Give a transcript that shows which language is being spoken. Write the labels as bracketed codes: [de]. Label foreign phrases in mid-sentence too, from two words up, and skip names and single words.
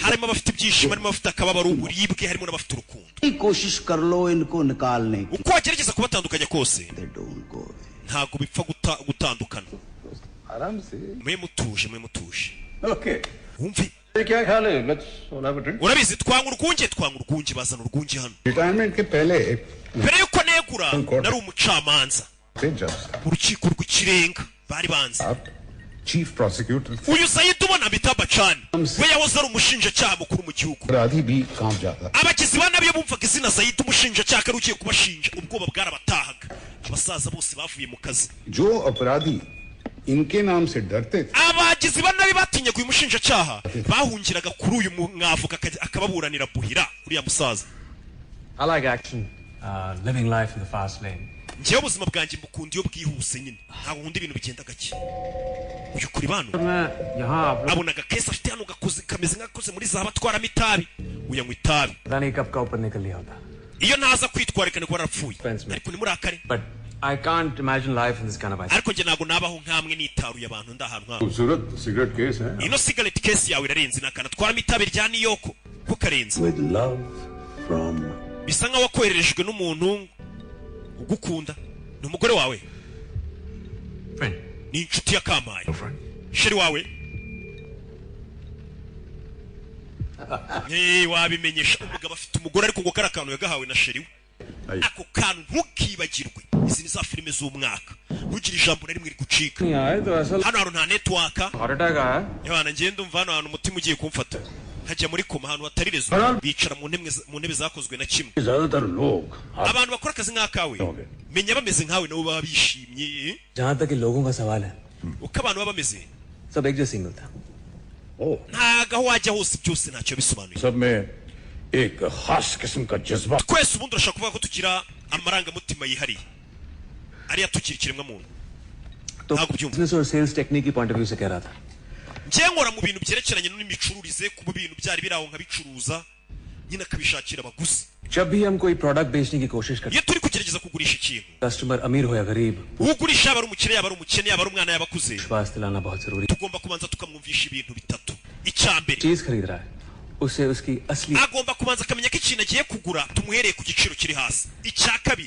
[rw] harimo abafite ibyishimo harimo abafite akababaro uburibwe harimo n'abafite urukundo [hi] कोशिश कर लो इनको निकालने की [rw] uko wagerageza kubatandukanya kose [en] They don't go away. [rw] ntabwo bipfa gutandukana [hi] आराम से. [rw] mwe mutuje [hi] ओके [rw] wumve [hi] क्या ख्याल है [en] let's all have a drink [rw] urabizi twanga urwunge bazana urwunge hano [hi] Retirement के पहले [rw] mbere yuko negura nari umucamanza [hi] से जज [rw] urukiko rw'ikirenga bari banze [hi] आप [en] chief prosecutor [rw] uyu Zayidi ubona bita Bacani we yahoze ari umushinjacyaha mukuru mu gihugu [hi] अपराधी भी काम जाता. [rw] abagizi ba nabi iyo bumvaga izina Zayidi umushinjacyaha ari ugiye kubashinja ubwoba bwarabatahaga abasaza bose bavuye mu kazi [hi] जो अपराधी इनके नाम से डरते थे [rw] abagizi ba nabi batinyaga uyu mushinjacyaha bahungiraga kuri uyu mwavoka akababuranira buhira uriya musaza [en] I like action living life in the fast lane [rw] njyewe ubuzima bwanjye mbukunda iyo bwihuse nyine ntabwo nkunda ibintu bigenda gake uyu kuri bano [hi] मैं यहाँ आप लोग [rw] abonaga kesi afite hano gakoze kameze nk'agakoze muri za batwaramo itabi uyanywa itabi [hi] पता नहीं कब का ऊपर निकल लिया होता [rw] iyo ntaza kwitwarika niko warapfuye [en] Friends, man. [rw] ariko nimurakare [en] but I can't imagine life in this kind of ice [rw] ariko njye ntabwo nabaho nk'amwe nitaruye abantu ndi ahantu nk'aho [hi] खूबसूरत [en] cigarette case [hi] है [rw] ino sigareti kesi yawe irarenze nakana twaramo itabi rya niyoko ko karenze [en] With love from [rw] bisa nkaho wakohererejwe n'umuntu ugukunda ni umugore wawe [en] friend [rw] ni inshuti ya kampaye [en] friend [rw] sheri wawe wabimenyesha umugabo afite umugore ariko ngo kari akantu yagahawe na sheri we ako kantu ntukibagirwe izi ni za filime z'umwaka ntugire ijambo na rimwe rigucika [hi] नहीं आए तो ऐसा [rw] hano hantu nta netwaka [en] heart attack [hi] आया [rw] yabana ngenda umva hano hantu umutima ugiye kumfata nkajya muri koma ahantu hatari rezo bicara mu ntebe zakozwe na kimwe [hi] ज्यादातर लोग [rw] abantu bakora akazi nk'akawe menya bameze nkawe nabo baba bishimye [hi] जहाँ तक कि लोगों का सवाल है [rw] uko abantu baba bameze [hi] सब एक जैसे सिंगल था [rw] ntago aho wajya hose byose ntacyo bisobanuye [hi] सब में एक खास किस्म का जज्बा [rw] twese ubundi urashaka kuvuga ko tugira amarangamutima yihariye ariya tukiri ikiremwa muntu [hi] तो [rw] ntabwo byumva [hi] बिजनेस और [en] sales technique [hi] की [en] point of view [hi] से कह रहा था [rw] njye nkora mu bintu byerekeranye n'imicururize kuba ibintu byari biri aho nkabicuruza nyine akabishakira abaguzi [hi] जब भी हम कोई प्रोडक्ट बेचने की कोशिश करते [rw] iyo turi kugerageza kugurisha ikintu [hi] कस्टमर अमीर हो या गरीब [rw] ugurisha yaba ari umukire yaba ari umukene yaba ari umwana yaba akuze [hi] विश्वास दिलाना बहुत जरूरी [rw] tugomba kubanza tukamwumvisha ibintu bitatu icya mbere [hi] चीज खरीद रहा है उसे उसकी असली [rw] agomba kubanza akamenya ko ikintu agiye kugura tumuhereye ku giciro kiri hasi icya kabiri